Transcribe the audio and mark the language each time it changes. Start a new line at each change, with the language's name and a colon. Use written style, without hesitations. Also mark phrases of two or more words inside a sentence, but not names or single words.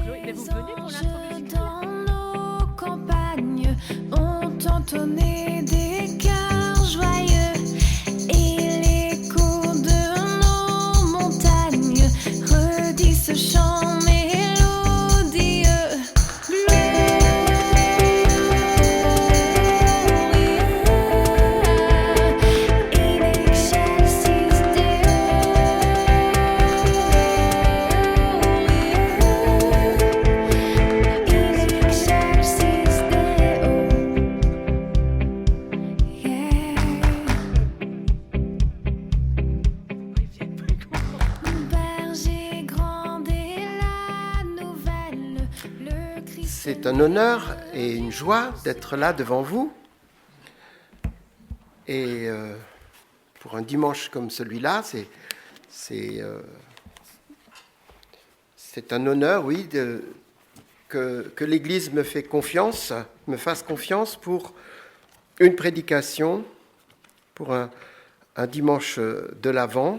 French: Allez, vous venez pour l'introduction. Dans nos campagnes ont entonné des chœurs joyeux et l'écho de nos montagnes redit ce chant mélodieux.
Latin: Gloria in excelsis Deo. In excelsis Deo. Yeah.
French: Berger grand et la nouvelle, le Christ. C'est un honneur et une joie d'être là devant vous. Et pour un dimanche comme celui-là, c'est un honneur, oui, que l'Église me fasse confiance pour une prédication, pour un dimanche de l'Avent.